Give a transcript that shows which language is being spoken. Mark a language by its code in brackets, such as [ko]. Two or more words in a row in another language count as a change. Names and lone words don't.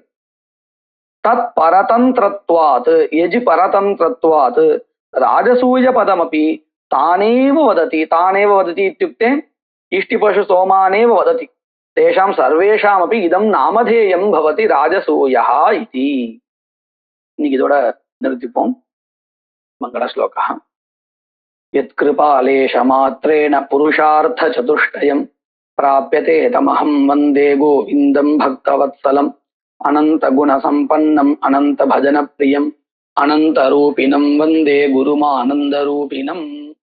[sa] तत् परतन्त्रत्वात् यजि परतन्त्रत्वात् राजसूय पदमपि तानेव वदति. तानेव वदति இत्युक्ते इष्टि पशु सोमानेव वदति. तेषां सर्वेषामपि इदं नामधेयं भवति राजसूय इति. [ta] இன்னைக்கு இதோட நிறுத்திப்போம். மங்கள ஸ்லோகா. [sa] यत्कृपालेशमात्रेण पुरुषार्थचतुष्टयं प्राप्यते तमहं वन्दे गोविन्दं भक्तवत्सलम् अनन्तगुणसम्पन्नम् अनन्तभजनप्रियम् अनन्तरूपिणं वन्दे गुरुमानन्दरूपिणम्.